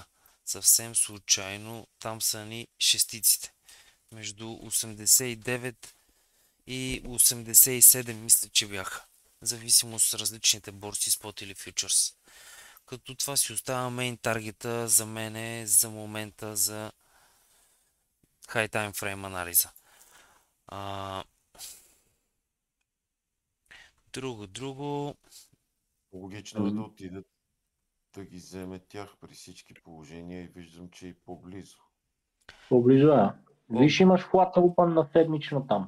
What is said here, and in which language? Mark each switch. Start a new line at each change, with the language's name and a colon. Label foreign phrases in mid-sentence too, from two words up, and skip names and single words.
Bulgarian: Съвсем случайно, там са ни шестиците. Между 89 и 87 мисля, че бяха. Зависимост от различните борси, спот или фьючерс. Като това си остава мейн таргета за мене за момента за
English: high time frame
Bulgarian: анализа. Друго. Логично е да отидат да ги вземе тях при всички положения и виждам, че и по-близо. По-близо е. Виж, имаш
English: flat open
Bulgarian: на седмично там.